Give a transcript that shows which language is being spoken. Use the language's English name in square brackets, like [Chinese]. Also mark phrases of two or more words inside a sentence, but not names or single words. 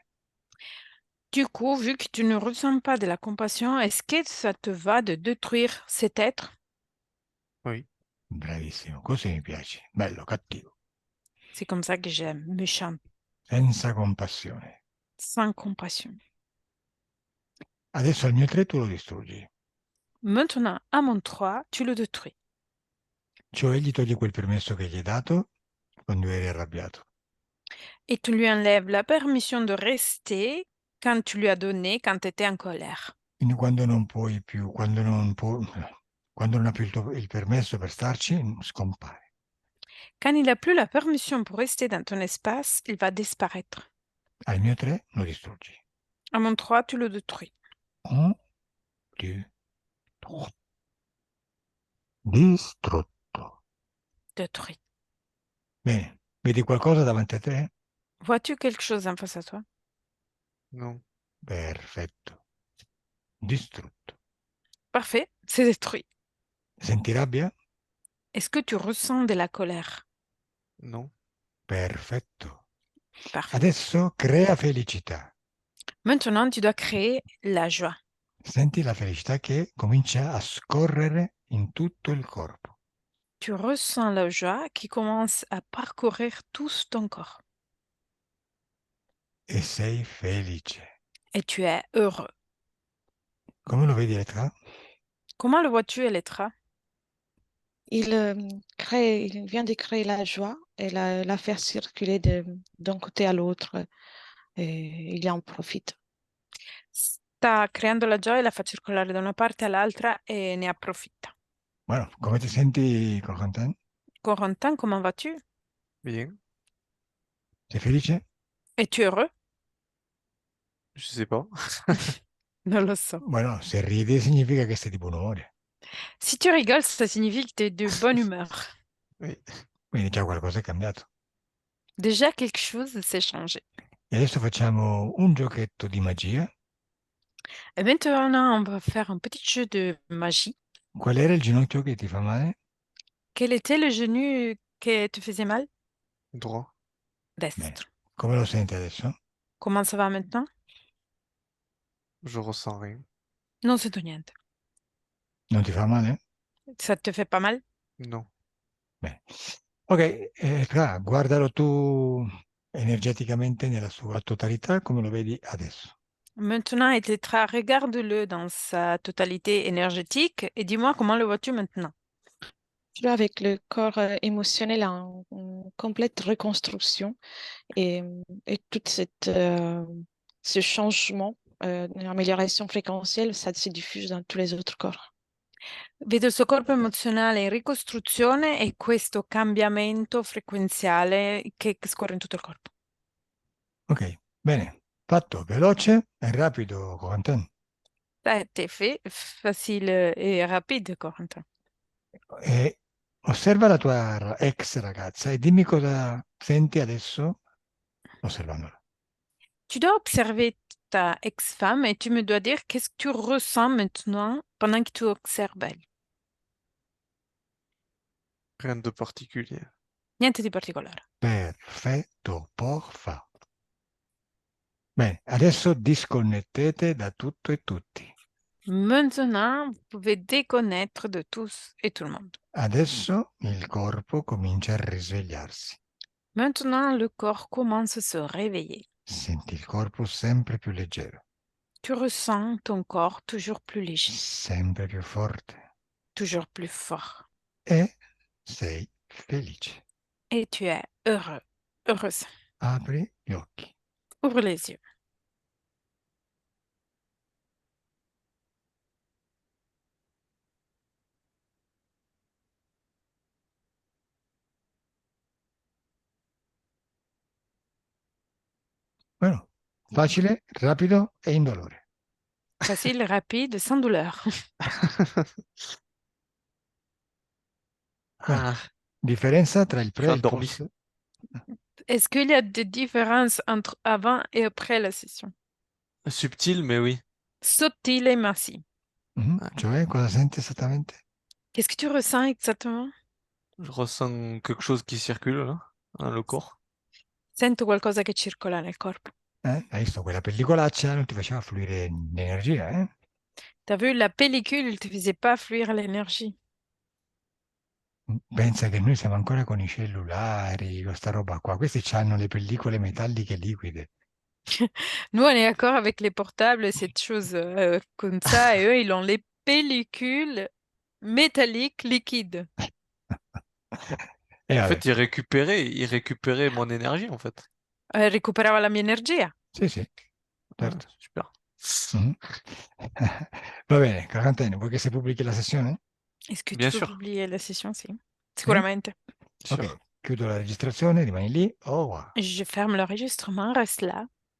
[French] Du coup, vu que tu ne ressens pas de la compassion, est-ce que ça te va de détruire cet être? oui, [Italian] Bravissimo, così mi piace. Bello, cattivo, [French] C'est comme ça que j'aime, méchant, [Italian] senza compassione. [French] sans compassion. [Italian] Adesso al mio 3 tu lo distruggi. [French] Maintenant, à mon 3, tu le détruis. [Italian] Cioè gli togli quel permesso che gli hai dato quando eri arrabbiato. [French] Et tu lui enlèves la permission de rester quand tu lui as donné quand tu étais en colère. [Italian] Quindi quando non puoi più, quando non ha più il permesso per starci, scompare. [French] Quand il n'a plus la permission pour rester dans ton espace, il va disparaître. [Italian] Al mio 3 lo distruggi. À mon 3, tu le détruis. 1, 2, 3. Distrutto. [French] Détruit. [Italian] Bene, vedi qualcosa davanti a te? [French] Vois-tu quelque chose en face à toi? non, [Italian] Perfetto. Distrutto. [French] Parfait, c'est détruit. [Italian] Senti rabbia? [French] Est-ce que tu ressens de la colère? non, [Italian] Perfetto. [French] Parfait. [Italian] Adesso crea felicità. [French] Maintenant, tu dois créer la joie. [Italian] Senti la felicità che comincia a scorrere in tutto il corpo. [French] Tu ressens la joie qui commence à parcourir tout ton corps. [Italian] E sei felice. [French] Et tu es heureux. [Italian] Come lo vedi Elettra? [French] Comment le vois-tu, Elettra? Il vient de créer la joie et la faire circuler d'un côté à l'autre et il en profite. [Italian] Sta creando la gioia e la fa circolare da una parte all'altra e ne approfitta. Bueno, come ti senti, Corentin? [French] Corentin, comment vas-tu? bien, [Italian] Sei felice? [French] Es-tu heureux? je sais pas. [Italian] Non lo so. Bueno, se ridi significa che sei di buon umore. [French] Si tu rigoles, ça signifie que tu es de bonne humeur. Oui, [Italian] Quindi già qualcosa è cambiato. [French] Déjà, quelque chose s'est changé. [Italian] E adesso facciamo un giochetto di magia. [French] Et maintenant, on va faire un petit jeu de magie. [Italian] Qual era il ginocchio che ti fa male? [French] Quel était le genou qui te faisait mal? droit, [Italian] Bene. Destre. Come lo senti adesso? [French] Comment ça va maintenant? je ressens rien. [Italian] Non sento niente. Non ti fa male? [French] Ça te fait pas mal? Non, [Italian] Bene. Ok, guardalo tu energeticamente nella sua totalità, come lo vedi adesso. [French] Maintenant, Etetra, regarde-le dans sa totalité énergétique et dis-moi comment le vois-tu maintenant? Je suis avec le corps émotionnel en complète reconstruction et tout ce changement, l'amélioration fréquentielle, ça se diffuse dans tous les autres corps. [Italian] Vedo il suo corpo emozionale in ricostruzione e questo cambiamento frequenziale che scorre in tutto il corpo. Ok, bene. Fatto veloce e rapido, Corentin. [French] Ça a été fait, facile et rapide, Corentin. [Italian] E osserva la tua ex ragazza e dimmi cosa senti adesso osservandola. [French] Tu dois observer ta ex-femme et tu me dois dire qu'est-ce que tu ressens maintenant pendant que tu observes elle. rien de particulier. [Italian] Niente di particolare. Perfetto, porfa. Bene, adesso disconnettete da tutto e tutti. [French] Maintenant, vous pouvez déconnaître de tous et tout le monde. [Italian] Adesso il corpo comincia a risvegliarsi. [French] Maintenant, le corps commence à se réveiller. [Italian] Senti il corpo sempre più leggero, [French] Tu ressens ton corps toujours plus léger, [Italian] sempre più forte [French] toujours plus fort. [Italian] e sei felice. [French] Et tu es heureux, heureuse. [Italian] Apri gli occhi. [French] Ouvre les yeux. [Italian] Bueno, facile, rapido e indolore. [French] Facile, rapide, sans douleur. [Italian] Bene, Ah, Differenza tra il [French] Je [Italian] pre [French] suis [Italian] e il [French] endormi. [Italian] post? [French] Est-ce qu'il y a des différences entre avant et après la session? Subtil, mais oui. [Italian] Sottile, ma sì. Cioè, cosa senti esattamente? [French] Qu'est-ce que tu ressens exactement? Je ressens quelque chose qui circule là, dans le corps. [Italian] Sento qualcosa che circola nel corpo. Hai visto quella pellicolaccia non ti faceva fluire l'energia, eh? [French] T'as vu, la pellicule, il te faisait pas fluire l'énergie. [Italian] Pensa che noi siamo ancora con i cellulari, con sta roba qua. Questi hanno le pellicole metalliche liquide. [French] Nous, on est d'accord avec les portables et cette chose comme ça, et eux, ils ont les pellicules métalliques liquides. [Italian] E [French] En [Italian] vabbè, [French] fait, il récupérait mon énergie, en fait. [Italian] Recuperava la mia energia. sì, Ah, certo. super. Mhm. Va bene, Carantene, vuoi che si pubblichi la sessione? [French] Est-ce que tu Bien peux sûr, publier la session, [Italian] sì? Sì? Sicuramente. [French] sûr. [Italian] Ok, chiudo la registrazione, rimani lì. [French] Au revoir. Je ferme l'enregistrement, reste là.